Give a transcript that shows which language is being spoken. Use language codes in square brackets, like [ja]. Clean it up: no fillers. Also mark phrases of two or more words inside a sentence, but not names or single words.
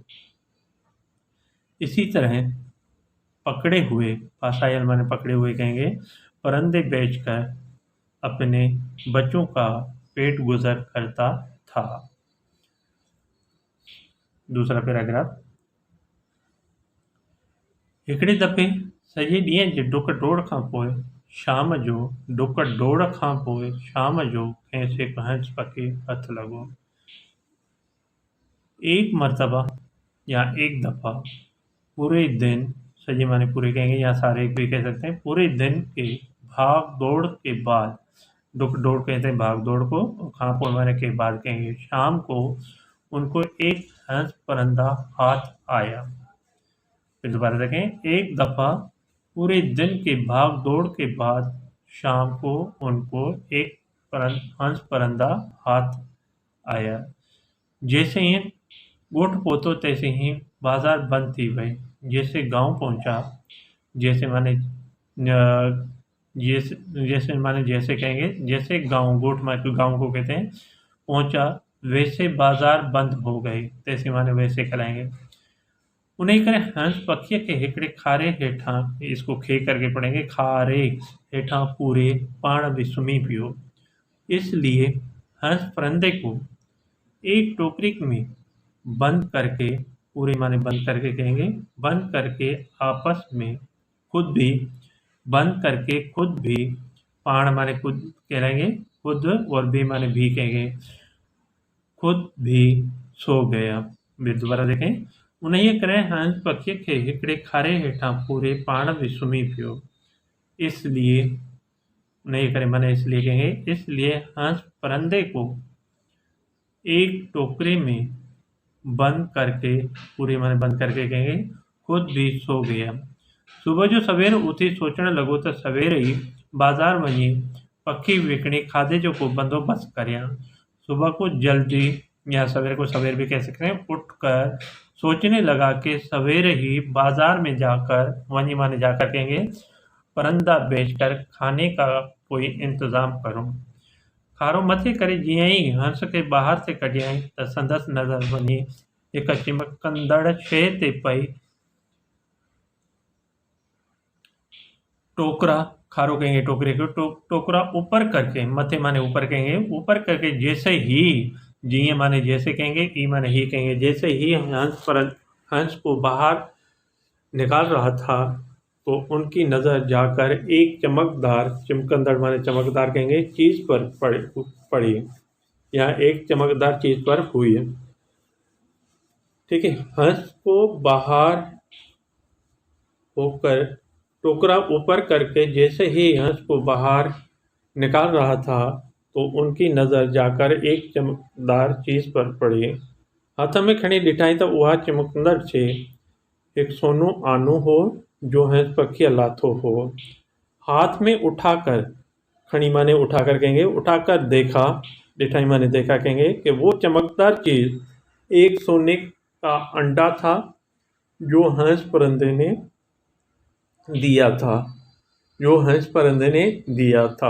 [hi] इसी तरह पकड़े हुए, फासायल माने पकड़े हुए कहेंगे, परिंदे बेचकर अपने बच्चों का पेट गुजर करता था। दूसरा पैराग्राफ। [sd] हिकिड़े दफ़े सॼे ॾींहं जे डुक डोड़ खां पोइ शाम जो खेसि हिकु हंस पखी हथ लॻो। [hi] एक मरतबा या एक दफ़ा पूरे दिन, सॼे माने पूरे कहेंगे या सारे भी कह सकते हैं, पूरे दिन के भाग दौड़ के बाद, [sd] डुक दौड़ [hi] कहते हैं भाग दौड़ को, [sd] खां पोइ [hi] माने के बाद कहेंगे, शाम को उनको एक हंस परिंदा हाथ आया। फिर दोबारा देखें, एक दफ़ा पूरे दिन के भाग दौड़ के बाद शाम को उनको एक हंस परिंदा हाथ आया। [sd] जैसे ही ॻोठ पहुतो तैसे ही बाजार बंद थी वई। [hi] जैसे गांव पहुंचा, जैसे माने जैसे कहेंगे, जैसे गांव, ॻोठ माने गांव को कहते हैं, पहुंचा वैसे बाजार बंद हो गए। तैसे माने वैसे कहलाएंगे। [sd] उन्हें करे हंस पखीअ के हिकिड़े खारे हेठां, [hi] इसको खे करके पढ़ेंगे, [sd] खारे हेठां पूरे पाण भी सुम्ही पियो। [hi] इसलिए हंस परिंदे को एक टोकरी में बंद करके, पूरे माने बंद करके कहेंगे, बंद करके आपस में खुद भी पाण माने खुद कहलाएंगे, खुद, और भी माने भी कहेंगे, खुद भी सो गया। फिर दोबारा देखें। [sd] उन्हें करे हंस पखीअ खे हिकिड़े खारे हेठां पूरे पाण भी सुम्ही पियो। [hi] इसलिए [sd] उन्हें करे [hi] माने इसलिए कहेंगे, इसलिए हंस परिंदे को एक टोकरे में बंद करके, पूरे माने बंद करके कहेंगे, खुद भी सो गया। [sd] सुबह जो सवेर उथी सोचण लॻो त सवेरे ई बाज़ार वञी पखी विकणी खाधे जो को बंदोबस्त करियां। [hi] सुबह को जल्दी, या सवेरे को सवेर भी कह सकते हैं, उठकर सोचने लगा कि सवेरे ही बाजार में जाकर, वहीं माने जाकर कहेंगे, परिंदा बेचकर खाने का कोई इंतज़ाम करूं। [sd] खारो मथे करे जीअं ई हंस खे ॿाहिरि से कढियईं त संदसि नज़र वञी हिक चिमकंदड़ शइ ते पई। [hi] टोकरा, खारो कहेंगे टोकरे को, टोकरा ऊपर करके, मथे माने ऊपर कहेंगे, ऊपर करके जैसे ही, जी माने जैसे कहेंगे, ई माने ही कहेंगे, जैसे ही हंस को बाहर निकाल रहा था तो उनकी नज़र जाकर एक चमकदार, चमकंदड़ माने चमकदार कहेंगे, चीज़ पर पड़ी, या एक चमकदार चीज़ पर हुई। ठीक है। हंस को बाहर होकर टोकरा ऊपर करके जैसे ही हंस को बाहर निकाल रहा था तो उनकी नज़र जाकर एक चमकदार चीज़ पर पड़ी। [sd] हथ में खड़ी ॾिठाई त उहा चमकंदड़ छे एक सोनो आनो हो जो हंस पखी लाथो हो। [hi] हाथ में उठाकर, खड़ी माने उठाकर कहेंगे, उठाकर देखा, ॾिठाई माने देखा कहेंगे कि वो चमकदार चीज़ एक सोने का अंडा था जो हंस परिंदे ने दिया था, जो हंस परिंदे ने दिया था।